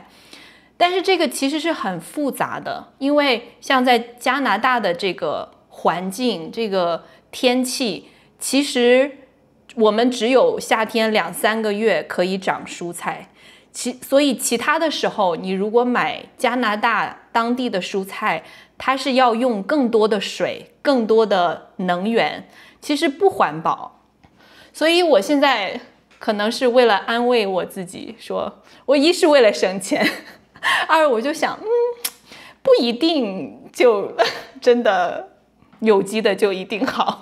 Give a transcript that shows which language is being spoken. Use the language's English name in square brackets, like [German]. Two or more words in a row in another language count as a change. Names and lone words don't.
[Chinese] 但是這個其實是很複雜的，因為像在加拿大的這個環境、這個天氣，其實我們只有夏天2-3個月可以長蔬菜。所以其他的時候，你如果買加拿大當地的蔬菜，它是要用更多的水、更多的能源，其實不環保。所以我現在可能是為了安慰我自己，說我一是為了省錢，二我就想，不一定就真的有機的就一定好。